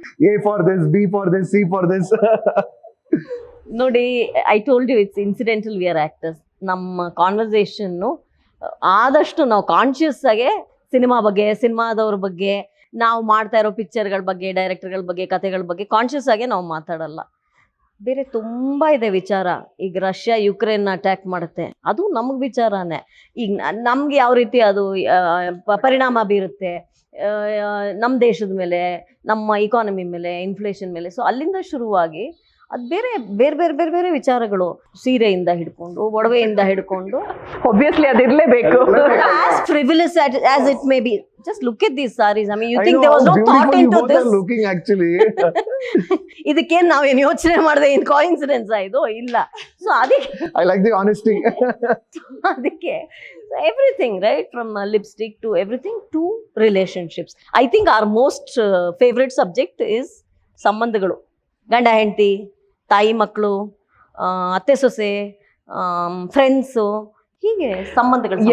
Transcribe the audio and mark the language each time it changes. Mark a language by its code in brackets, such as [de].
[en] A for this, B for this, C for this. [kn] ನೋಡಿ, [en] I told you it's incidental, we are actors. [kn] ನಮ್ಮ ಕಾನ್ವರ್ಸೇಷನ್ನು ಆದಷ್ಟು ನಾವು conscious ಆಗಿ cinema ಬಗ್ಗೆ, ಸಿನಿಮಾದವ್ರ ಬಗ್ಗೆ, ನಾವು ಮಾಡ್ತಾ ಇರೋ ಪಿಕ್ಚರ್ಗಳ ಬಗ್ಗೆ, ಡೈರೆಕ್ಟರ್ಗಳ ಬಗ್ಗೆ, ಕಥೆಗಳ ಬಗ್ಗೆ ಕಾನ್ಷಿಯಸ್ ಆಗಿ ನಾವು ಮಾತಾಡಲ್ಲ. ಬೇರೆ ತುಂಬ ಇದೆ ವಿಚಾರ. ಈಗ ರಷ್ಯಾ ಯುಕ್ರೇನ್ ಅಟ್ಯಾಕ್ ಮಾಡುತ್ತೆ, ಅದು ನಮಗೆ ವಿಚಾರನೇ. ಈಗ ನಮ್ಗೆ ಯಾವ ರೀತಿ ಅದು ಪರಿಣಾಮ ಬೀರುತ್ತೆ ನಮ್ಮ ದೇಶದ ಮೇಲೆ, ನಮ್ಮ ಇಕಾನಮಿ ಮೇಲೆ, ಇನ್ಫ್ಲೇಷನ್ ಮೇಲೆ. ಸೊ ಅಲ್ಲಿಂದ ಶುರುವಾಗಿ ಅದು ಬೇರೆ ಬೇರೆ ಬೇರೆ ಬೇರೆ ಬೇರೆ ವಿಚಾರಗಳು, ಸೀರೆಯಿಂದ ಹಿಡ್ಕೊಂಡು, ಒಡವೆಯಿಂದ ಹಿಡ್ಕೊಂಡು, obviously ಅದಿರಲೇಬೇಕು. [en] as frivolous as it may be, just look at these sarees. I mean, you think there was no thought into this? Looking actually. [kn] ಇದಕ್ಕೆ ನಾವೇನು ಯೋಚನೆ ಮಾಡಿದೆ, ಇನ್ ಕೋಇನ್ಸಿಡೆನ್ಸ್ ಇದು ಇಲ್ಲ. ಸೊ ಅದಕ್ಕೆ [en] I like the honesty. ಅದಕ್ಕೆ everything, right, from lipstick to everything to relationships. I think our most favorite subject is ಸಂಬಂಧಗಳು. [kn] ಗಂಡ ಹೆಂಡತಿ, ತಾಯಿ ಮಕ್ಕಳು, ಅತ್ತೆ ಸೊಸೆ, ಫ್ರೆಂಡ್ಸು, ಹೀಗೆ ಸಂಬಂಧಗಳು.